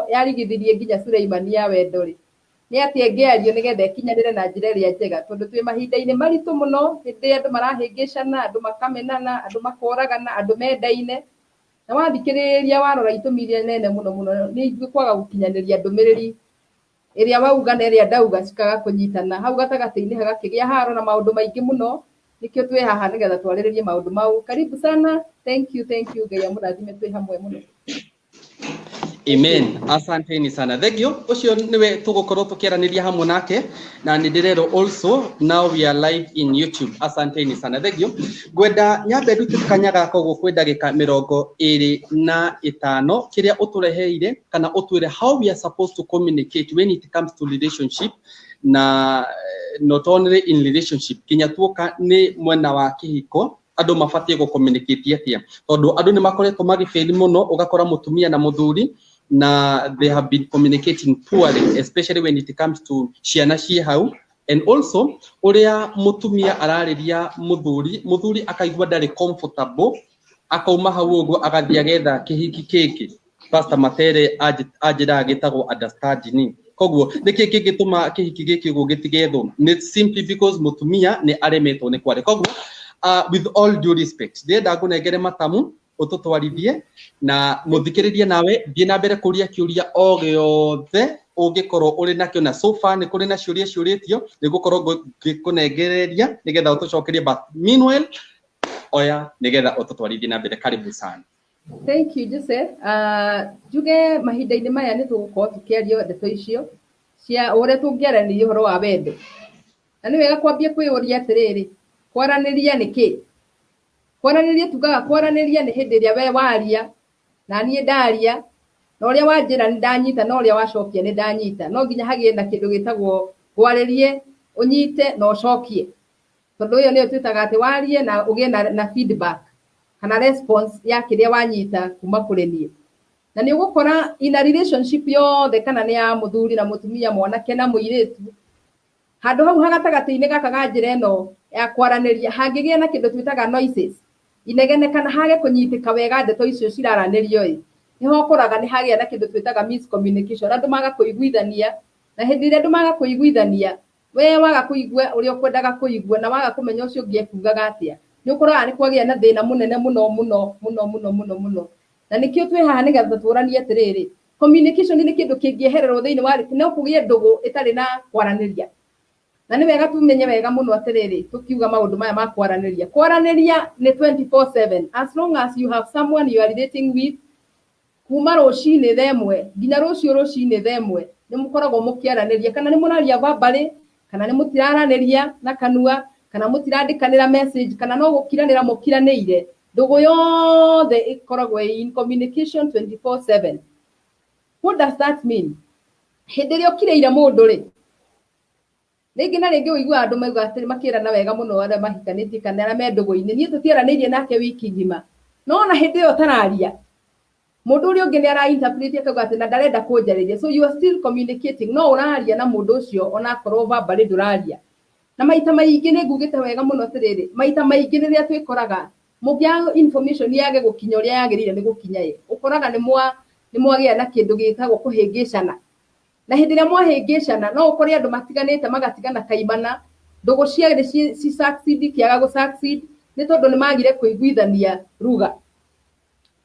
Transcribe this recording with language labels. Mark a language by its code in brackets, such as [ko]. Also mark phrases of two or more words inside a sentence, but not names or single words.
[ki] yarigithirie nginya Suleimani ya wendo rĩ nĩ atĩ ngĩario nigetha ĩkinyanĩre na njĩra ĩrĩa njega tondũ twĩ mahinda-inĩ maritũ mũno hĩndĩ andũ marahĩngĩcana andũ makamenana andũ makoragana andũ mendaine na wathikĩrĩria warora itũmi iria nene mũno nĩ ithuĩ kwaga gũkinyanĩria ndũmĩrĩri ĩrĩa wauga na ĩrĩa ndauga cikaga kũnyitana hau gatagatĩ-inĩ hagakĩgĩa haro na maũndũ maingĩ mũno nikio twĩ haha nigetha twarĩrĩrie maũndũ mau. [sw] Karibu sana. [en] Thank you [ki] Ngai amũrathime twĩ hamwe mũno. [sw] Amen. Asanteni sana. [ki] Thegio ucio niwe tugukorwo tukiaraniria hamwe nake na ni ndirero [en] also now we are live in YouTube. [sw] Asanteni sana. [ki] Thegio gwenda nyambe ndutukanya gako gukwe ndagika 25 kiria utureheire kana utwire [en] how we are supposed to communicate when it comes to relationship [ki] na [en] not only in relationship [ki] kinya tuoka ni mwena wa kihiko andu mabatie [en] go communicate [ki] atia tondu andu ni makoretwo magifeli muno ugakora mutumia na muthuri na [en] they have been communicating poorly especially when it comes to [ki] ciana cie hau [en] and also [ki] uria mutumia arariria muthuri akaigua ndari comfortable akauma hau uguo agathia getha kihiki kiki Pastor Matere ajira gitagwo understanding kogwo niki kingituma kihiki giki uguo gitigethwo ni [en] simply because [ki] mutumia ni aremetwo ni kware kogwo [en] with all due respect [ki] ndenda ngunengere matamu ututwarithie na muthikiririe nawe thie na mbere kuria kiuria o giothe ungikorwo uri nakio na [en] so far [ki] ni kuri na ciuria ciuritio nigukorwo ngikunengereria nigetha utucokerie [en] but meanwhile [ki] oya nigetha ututwarithie na mbere [sw] karibu sana. [en] Thank you Jose. [ki] Juge mahinda-inĩ maya nĩ tũgũkorwo tũkĩaria ndeto icio cia ũrĩa tũngĩaranĩria ũhoro wa wendo na nĩ wega kwambia kwĩũria atĩrĩrĩ kwaranĩria nĩ kĩ? Kwaranĩria tugaga kwaranĩria nĩ hĩndĩ ĩrĩa we waria na niĩ ndaria na ũrĩa wanjĩra nĩ ndanyita na ũrĩa wacokia nĩ ndanyita no nginya hagĩe na kĩndũ gĩtagwo kwarĩrie ũnyite na ũcokie tondũ ũyũ nĩ twĩtaga atĩ warie na ũgĩe na feedback kana response ya kĩrĩa wanyita kuma kũrĩ niĩ na nĩ ũgũkora [en] in a [ki] relationship yothe kana nĩ ya mũthuri na mũtumia mwanake na mũirĩtu handũ hau hagatagatĩ-inĩ gaka ga njĩra ĩno ya kwaranĩria hangĩgĩa na kĩndũ twĩtaga noises inegene kana hage kũnyitĩka wega ndeto icio ciraranĩrio nĩho ũkoraga nĩ hagĩa na kĩndũ twĩtaga miscommunication andũ maga kũiguithania na hĩndĩ ĩrĩa andũ maga kũiguithania we waga kũigua ũrĩa ũkwendaga kũigua na waga kũmenya ũcio ũngĩ ekugaga atĩa nĩ ũkoraga nĩ kwagĩa na thĩna mũnene mũno na nĩkĩo twĩ haha nĩgetha tũranie atĩrĩrĩ communication nĩ kĩndũ kĩngĩehererwo thĩinĩ wa no kũgĩe ndũgũ ĩtarĩ na kwaranĩria na nĩ wega tumenye wega mũno atĩrĩrĩ tukiuga maũndũ maya ma kwaranĩria nĩ 24/7 [en] as long as you have someone you are relating with [ki] kuma rũcinĩ themwe nginya rũciũ rũcinĩ themwe nĩ mũkoragwo mũkĩaranĩria kana nĩ mũraria verbally kana nĩ mũtiraranĩria na kanua kana mũtirandĩkanĩra message kana no gũkiranĩra mũkiranĩire ndũgũ yothe ĩkoragwo in communication 24/7. [en] What does that mean? [ki] Hĩndĩ ĩrĩa ũkireire mũndũ rĩ rĩngĩ na rĩngĩ ũigua andũ mauga atĩ makĩrana wega mũno arĩa mahikanĩtie kana arĩa me ndũgũ-inĩ niĩ tũtiaranĩirie nake wiki ngima no na hĩndĩ ĩyo tararia mũndũ ũrĩa ũngĩ nĩ ara-interpret akauga atĩ na ndarenda kũnjarĩria [en] so you are still communicating [ki] no ũraria na mũndũ ũcio ona akorwo verbally ndũraria na maita maingĩ nĩ ngugĩte wega mũno atĩrĩrĩ maita maingĩ rĩrĩa twĩkoraga mũngĩaga information yage gũkinya ũrĩa yagĩrĩire nĩ gũkinya ũkoraga nĩ mwagĩa na kĩndũ gĩtagwo kũhĩngĩcana na hĩndĩ ĩrĩa mwahĩngĩcana no ũkore andũ matiganĩte magatigana kaimana ndũgũ ciagĩrĩ ci succeed kĩaga gũ succeed nĩ tondũ nĩ magire kũiguithania ruga